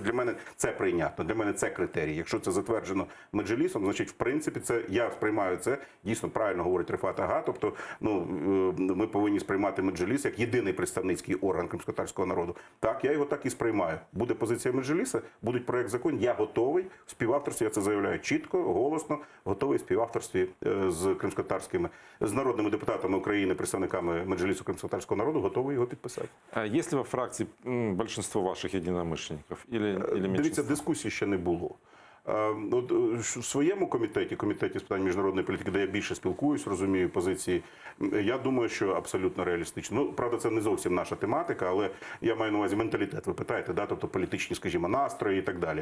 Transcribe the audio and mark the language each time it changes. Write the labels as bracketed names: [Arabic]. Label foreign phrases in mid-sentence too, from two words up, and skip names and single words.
[Ukrainian] Для мене це прийнятно, для мене це критерій. Якщо це затверджено Меджлісом, значить, в принципі, це я сприймаю це, дійсно правильно говорить Рефат Ага, тобто ми повинні сприймати Меджліс як єдиний представницький орган кримськотатарського народу. Так, я його так і сприймаю. Буде позиція Меджліса, будуть проєкт закону, я готовий в співавторстві, я це заявляю чітко, голосно, готовий в співавторстві з кримськотатарськими, з народними депутатами України, представниками Меджлісу кримськотатарського народу, готовий його підписати. [Russian] А есть ли во фракции большинство ваших единомышленников? Или [Ukrainian] Дивіться, [Russian] меньшинство? [Ukrainian] дискусії ще не було. От в своєму комітеті з питань міжнародної політики, де я більше спілкуюсь, розумію позиції, я думаю, що абсолютно реалістично. Ну, правда, це не зовсім наша тематика, але я маю на увазі менталітет, ви питаєте, да? Тобто політичні, скажімо, настрої і так далі.